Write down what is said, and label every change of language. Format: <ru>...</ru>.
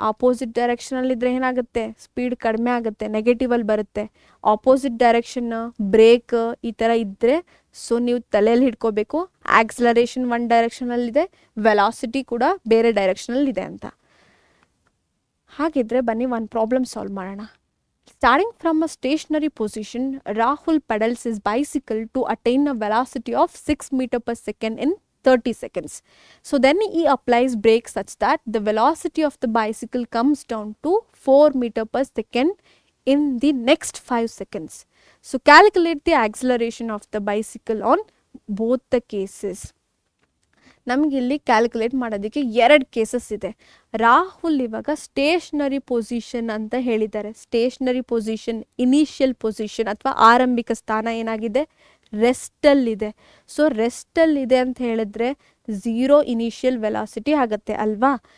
<kn>Opposite ಡೈರೆಕ್ಷನಲ್ಲಿದ್ದರೆ ಏನಾಗುತ್ತೆ, speed ಕಡಿಮೆ ಆಗುತ್ತೆ, ನೆಗೆಟಿವಲ್ಲಿ ಬರುತ್ತೆ. ಆಪೋಸಿಟ್ ಡೈರೆಕ್ಷನ್ ಬ್ರೇಕ್ ಈ ಥರ ಇದ್ದರೆ ಸೊ ನೀವು ತಲೆಯಲ್ಲಿ ಹಿಡ್ಕೋಬೇಕು ಆಕ್ಸಿಲರೇಷನ್ ಒಂದು ಡೈರೆಕ್ಷನಲ್ಲಿದೆ, ವೆಲಾಸಿಟಿ ಕೂಡ ಬೇರೆ ಡೈರೆಕ್ಷನಲ್ಲಿದೆ ಅಂತ. ಹಾಗಿದ್ರೆ ಬನ್ನಿ ಒಂದು ಪ್ರಾಬ್ಲಮ್ ಸಾಲ್ವ್ ಮಾಡೋಣ.</kn> <en>Starting from a stationary position, Rahul pedals his bicycle to attain a velocity of 6 meters per second in 30 seconds. So then he applies brakes such that the velocity of the bicycle comes down to 4 meters per second in the next 5 seconds. So calculate the acceleration of the bicycle on both the cases.</en> <kn>ನಮಗಿಲ್ಲಿ calculate ಮಾಡೋದಕ್ಕೆ 2 cases ಇದೆ. ರಾಹುಲ್ ಇವಾಗ stationery position ಅಂತ ಹೇಳಿದ್ದಾರೆ. Stationery position, initial position ಅಥವಾ ಆರಂಭಿಕ ಸ್ಥಾನ ಏನಾಗಿದೆ, ರೆಸ್ಟಲ್ಲಿದೆ. ಸೊ ರೆಸ್ಟಲ್ಲಿದೆ ಅಂತ ಹೇಳಿದ್ರೆ 0 ಇನಿಷಿಯಲ್ ವೆಲಾಸಿಟಿ ಆಗುತ್ತೆ ಅಲ್ವಾ.</kn>